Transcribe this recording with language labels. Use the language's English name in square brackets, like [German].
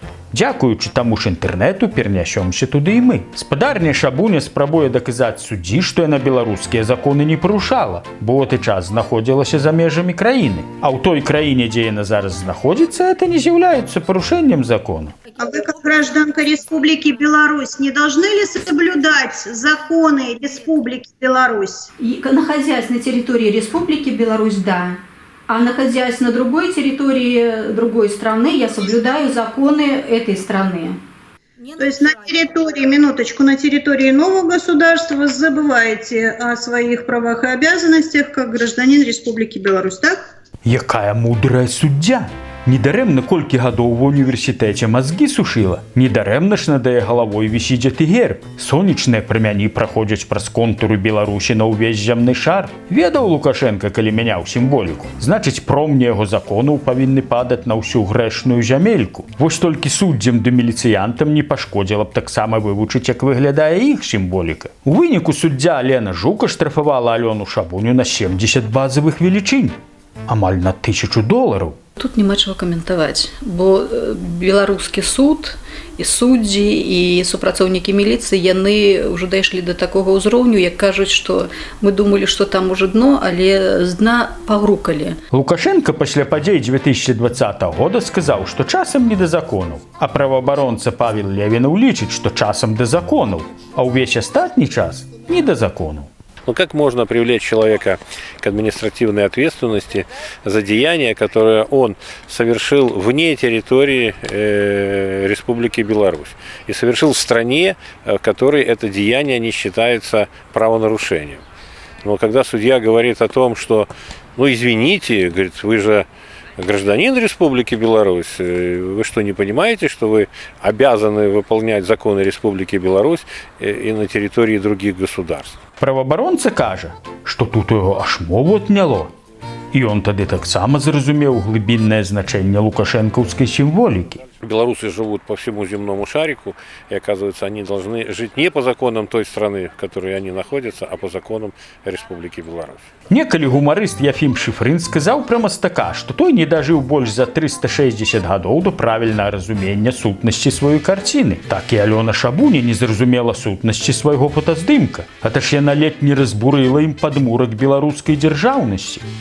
[Belarusian] Дзякуючы таму ж інтэрнэту пернясёмся туды і мы. Спадарня Шабуня спрабуе даказаць суддзі, што яна беларускія законы не парушала, бо ў гэты час знаходзілася за межамі краіны. А ў той краіне, дзе яна зараз знаходзіцца, это не з'яўляецца парушэннем закона. [Russian] А вы, как гражданка Республики Беларусь, не должны ли соблюдать законы Республики Беларусь? Находясь на территории Республики Беларусь, да. А находясь на другой территории другой страны, я соблюдаю законы этой страны. То есть на территории, минуточку, на территории нового государства вы забываете о своих правах и обязанностях как гражданин Республики Беларусь, так? [Belarusian] Якая мудрая суддя! Недарэмна колькі гадоў ва ўніверсітэце мазгі сушыла. Недарэмна ж над яе галавой вісіць гэты герб. Сонечныя прамяні праходзяць праз контуры Беларусі на ўвесь зямны шар. Ведаў Лукашенка, калі мяняў сімволіку. Значыць, промні яго законаў павінны падаць на ўсю грэшную зямельку. Вось толькі суддзям ды міліцыянтам не пашкодзіла б таксама вывучыць, як выглядае іх сімволіка. У выніку суддзя Алена Жук аштрафавала Алёну Шабуню на 70 базавых велічынь. Амаль на $1000. Тут няма чаго каментаваць, бо беларускі суд і суддзі і супрацоўнікі міліцыі яны ўжо дайшлі да такога ўзроўню, як кажуць, што мы думалі, што там уже дно, але з дна пагрукалі. Лукашенко пасля падзей 2020 года сказаў, што часам не да законаў, а праваабаронца Павел Левінаў лічыць, што часам да законаў, а ўвесь астатні час не да законаў. [Russian] Ну как можно привлечь человека к административной ответственности за деяния, которые он совершил вне территории Республики Беларусь и совершил в стране, в которой это деяние не считается правонарушением? Но когда судья говорит о том, что, ну извините, говорит, вы же гражданин Республики Беларусь, вы что, не понимаете, что вы обязаны выполнять законы Республики Беларусь и на территории других государств? [Belarusian] Праваабаронца кажа, што тут у яго аж мову адняло. І ён тады таксама зразумеў глыбіннае значэнне лукашэнкаўскай сімволікі. [Russian] Белорусы живут по всему земному шарику, и, оказывается, они должны жить не по законам той страны, в которой они находятся, а по законам Республики Беларусь. [Belarusian] Некалі гумарыст Яфім Шыфрын сказаў пра мастака, што той не дажыў больш за 360 гадоў да правільнага разумення сутнасці сваёй карціны. Так і Алёна Шабуня не зразумела сутнасці свайго фотаздымка. А то ж яна ледь не разбурыла ім падмурак беларускай дзяржаўнасці.